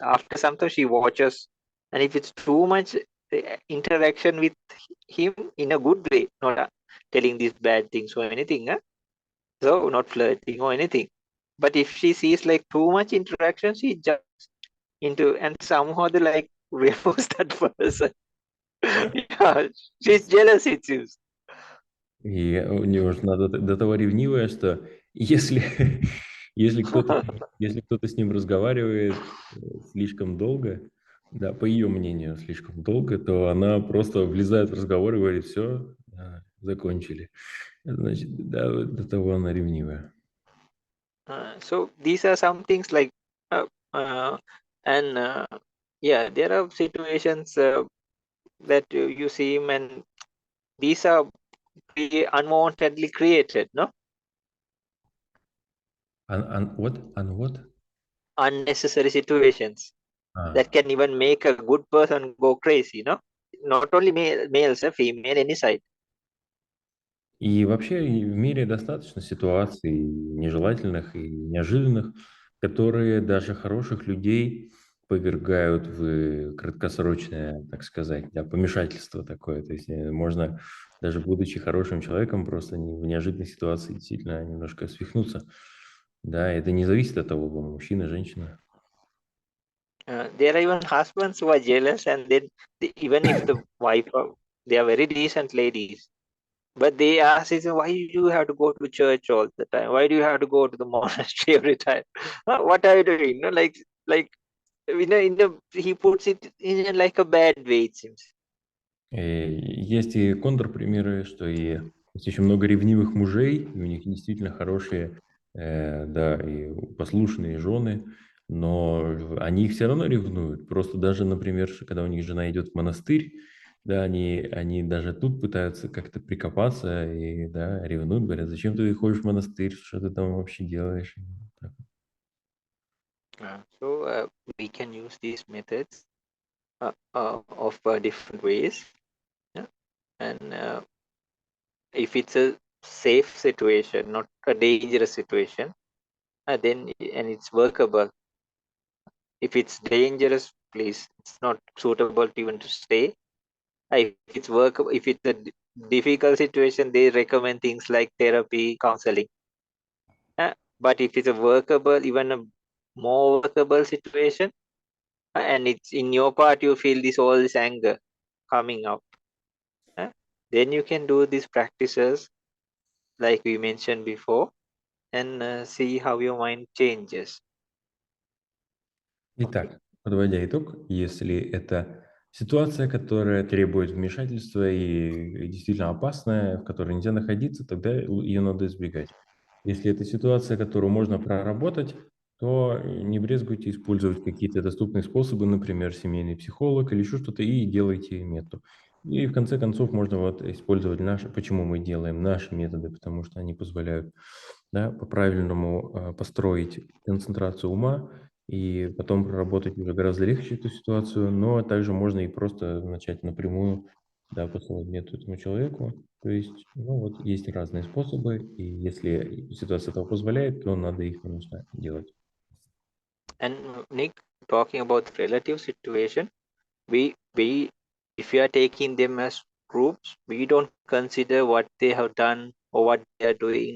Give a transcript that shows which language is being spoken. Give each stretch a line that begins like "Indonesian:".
English: After some time she watches, and if it's too much interaction with him in a good way, not telling these bad things or anything, so not flirting or anything. But if she sees like too much interaction, she jumps into and somehow they like removes that person. Yeah, she's jealous, it seems.
Russian: И у него же надо до того ревнивая, что если, если кто-то, если кто-то с ним разговаривает слишком долго, да, по ее мнению, слишком долго, то она просто влезает в разговор и говорит, все, закончили. Значит, да, вот до того она ревнивая.
English: So these are some things like, uh, and yeah, there are situations that you see, and these are unwantedly created, no? What? Unnecessary situations А, that can even make a good person go crazy, no? Not only males, female, any side.
Russian: И вообще и в мире достаточно ситуаций нежелательных и неожиданных, которые даже хороших людей повергают в краткосрочное, так сказать, да, помешательство такое. То есть можно, даже будучи хорошим человеком, просто в неожиданной ситуации действительно немножко свихнуться. Да, это не зависит от того, мужчина, женщина.
English: There are even husbands who are jealous, and then even if the wife, they are very decent ladies, but they ask, why do you have to go to church all the time? Why do you have to go to the monastery every time? What are you doing? No, like he puts it in like a bad way, it seems.
Russian: Есть и контрпримеры, что и есть еще много ревнивых мужей, и у них действительно хорошие, да, и послушные жены, но они их все равно ревнуют. Просто даже, например, когда у них жена идет в монастырь, да, они даже тут пытаются как-то прикопаться и, да, ревнуют, говорят, зачем ты ходишь в монастырь, что ты там вообще делаешь? Так.
English: So we can use these methods of different ways, yeah? And if it's a safe situation, not a dangerous situation, then and it's workable. If it's dangerous, please, it's not suitable to even to stay. If it's workable, if it's a difficult situation, they recommend things like therapy, counseling. But if it's a workable, even a more workable situation, and it's in your part, you feel all this anger coming up, then you can do these practices like we mentioned before, and see how your mind changes.
Russian: Итак, подводя итог, если это ситуация, которая требует вмешательства и действительно опасная, в которой нельзя находиться, тогда ее надо избегать. Если это ситуация, которую можно проработать, то не брезгуйте использовать какие-то доступные способы, например, семейный психолог или еще что-то, и делайте метту. И в конце концов можно вот использовать наши, почему мы делаем наши методы, потому что они позволяют, да, по-правильному построить концентрацию ума, и потом проработать уже гораздо легче эту ситуацию, но также можно и просто начать напрямую, да, посылать метод этому человеку. То есть, ну вот, есть разные способы, и если ситуация этого позволяет, то надо их, конечно, делать.
English: And Nick, talking about the relative situation, we if you are taking them as groups, we don't consider what they have done or what they are doing.